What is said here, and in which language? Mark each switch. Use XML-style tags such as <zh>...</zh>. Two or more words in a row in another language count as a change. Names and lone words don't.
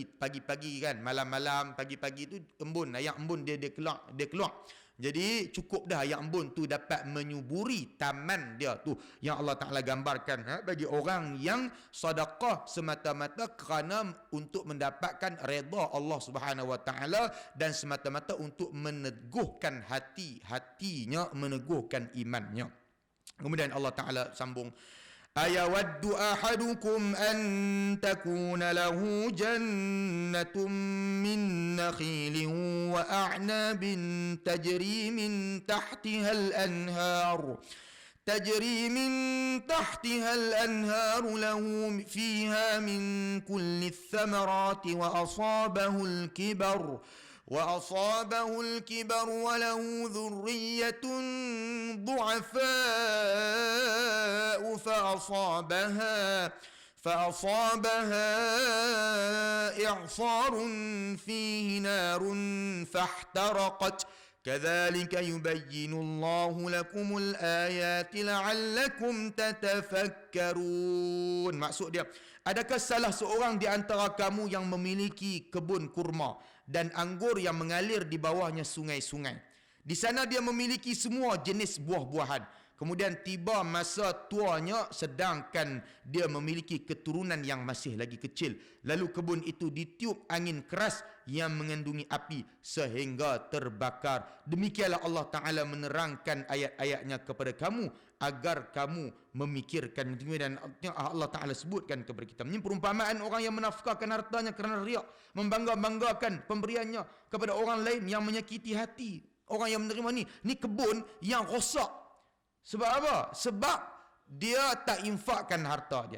<ms>Pagi-pagi kan, malam-malam, pagi-pagi tu embun. Air embun dia keluar. Jadi cukup dah air embun tu dapat menyuburi taman dia tu. Yang Allah Ta'ala gambarkan bagi orang yang sedekah semata-mata kerana untuk mendapatkan redha Allah</ms> <ar>سبحانه وتعالى,</ar> <ms>dan semata-mata untuk meneguhkan hatinya, meneguhkan imannya. Kemudian Allah Ta'ala sambung,</ms> <ar>أيود أحدكم أن تكون له جنة من نخيل وأعناب تجري من تحتها الأنهار له فيها من كل الثمرات و أصابه الكبر وله ذرية ضعفاء فأصابها إعصار فيه نار فاحترقت كذلك يبين الله لكم الآيات لعلكم تتفكرون.</ar> <ms>Maksud dia, adakah salah seorang di antara kamu yang memiliki kebun kurma dan anggur yang mengalir di bawahnya sungai-sungai? Di sana dia memiliki semua jenis buah-buahan. Kemudian tiba masa tuanya, sedangkan dia memiliki keturunan yang masih lagi kecil. Lalu kebun itu ditiup angin keras yang mengandungi api sehingga terbakar. Demikianlah Allah Ta'ala menerangkan ayat-ayatnya kepada kamu agar kamu memikirkan. Dan Allah Ta'ala sebutkan kepada kita, ini perumpamaan orang yang menafkahkan hartanya kerana riak, membangga-banggakan pemberiannya kepada orang lain, yang menyakiti hati orang yang menerima ni kebun yang rosak. Sebab apa? Sebab dia tak infakkan harta dia.</ms>